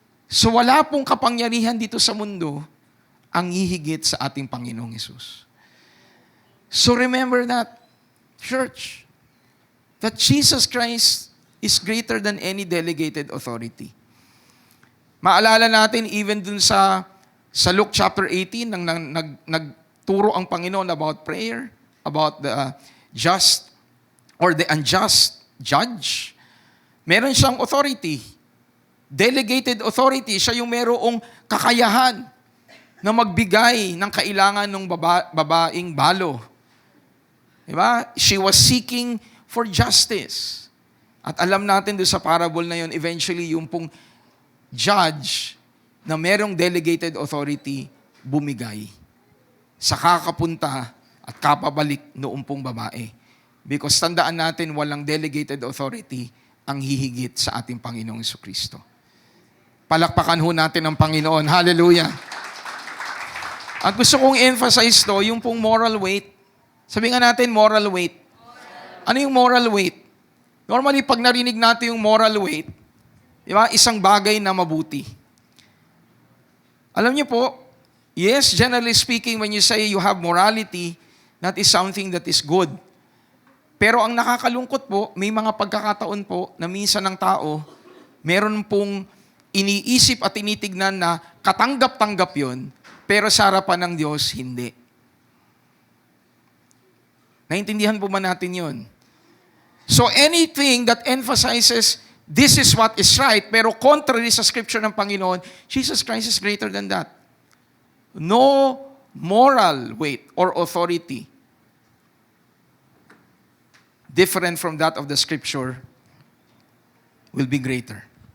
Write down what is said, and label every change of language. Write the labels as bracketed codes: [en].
[tl] So wala pong kapangyarihan dito sa mundo ang hihigit sa ating Panginoong Hesus. [en] So remember that, church, that Jesus Christ is greater than any delegated authority. [tl] Maalala natin [en] even dun sa Luke chapter 18 [tl] nang nagturo ang Panginoon [en] about prayer, about the just or the unjust judge. [tl] Meron siyang [en] authority. Delegated authority. [tl] Siya yung merong kakayahan na magbigay ng kailangan ng babaeng balo. Diba? [en] She was seeking for justice. [tl] At alam natin doon sa parable na yun, eventually yung pong judge na merong delegated authority bumigay sa kakapunta at kapabalik noong pong babae. Because tandaan natin, walang delegated authority ang hihigit sa ating Panginoong Jesucristo. Palakpakan ho natin ang Panginoon. Hallelujah! At gusto kong emphasize to, yung pong moral weight. Sabi nga natin, moral weight. Ano yung moral weight? Normally, pag narinig natin yung moral weight, di ba, isang bagay na mabuti. Alam niyo po, [en] yes, generally speaking, when you say you have morality, that is something that is good. [tl] Pero ang nakakalungkot po, may mga pagkakataon po na minsan ng tao, meron pong iniisip at tinitignan na katanggap-tanggap yun, pero sa harapan ng Diyos, hindi. Naintindihan po ba natin yun? [en] So anything that emphasizes this is what is right, [tl] pero contrary sa scripture ng Panginoon, [en] Jesus Christ is greater than that. No moral weight or authority different from that of the scripture will be greater.